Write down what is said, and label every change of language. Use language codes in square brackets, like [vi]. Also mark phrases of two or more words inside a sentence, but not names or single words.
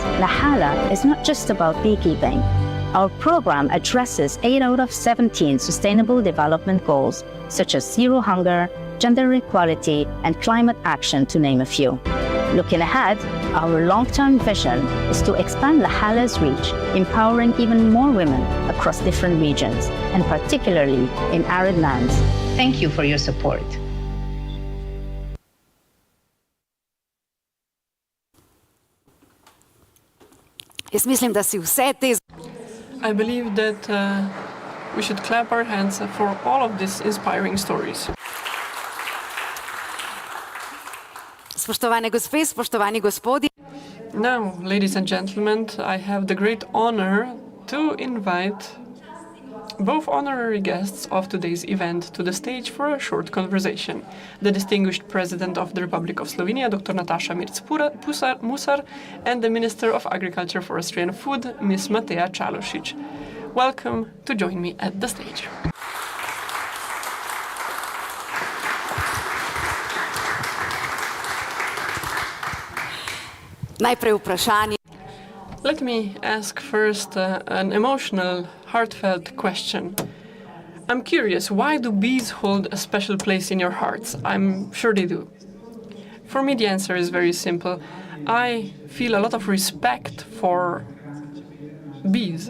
[en] Nahala is not just about beekeeping. Our program addresses 8 out of 17 Sustainable Development Goals, such as zero hunger, gender equality, and climate action, to name a few. Looking ahead, our long-term vision is to expand Nahala's reach, empowering even more women across different regions, and particularly in arid lands. Thank you for your support. [sl] Jaz mislim, da si vse te [en] I believe that we should clap our hands for all of these inspiring stories. [sl] spoštovane gospe, spoštovani gospodi. [en] Now, ladies and gentlemen, I have the great honor to invite both honorary guests of today's event to the stage for a short conversation. The distinguished President of the Republic of Slovenia, Dr. Nataša Mirc-Musar, and the Minister of Agriculture, Forestry and Food, Ms. Mateja Čalušić. Welcome to join me at the stage. [sl] Najprej vprašanje. [en] Let me ask first an emotional, heartfelt question. I'm curious, why do bees hold a special place in your hearts? I'm sure they do. For me, the answer is very simple. I feel a lot of respect for bees.